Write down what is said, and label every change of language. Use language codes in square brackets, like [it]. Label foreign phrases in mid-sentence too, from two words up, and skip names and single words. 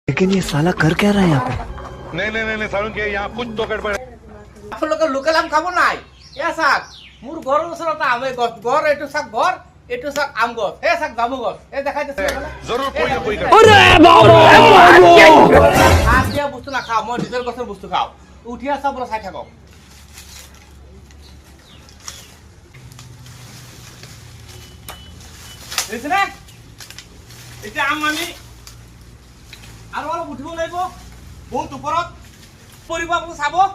[hi] लेकिन ये साला कर क्या रहा है यहाँ पे? नहीं सारुण के यहाँ कुछ तो गड़बड़ है। [as] আপোনালোকে লোকেল আম খাব নাই এ চাক মোৰ ঘৰৰ ওচৰতে আমেই গছ ঘৰ এইটো চাক ঘৰ এইটো চাক আম গছ হে চাক জামু গছ এই দেখাই দিছে [hi] जरूर कोई ना कोई [as] হাত দিয়া বস্তু নাখাওঁ মই নিজৰ গছৰ বস্তু খাওঁ উঠি আছা পৰা চাই থাকক বুজিছেনে এতিয়া আম আমি আৰু অলপ উঠিব লাগিব বহুত ওপৰত পৰিব আপুনি চাব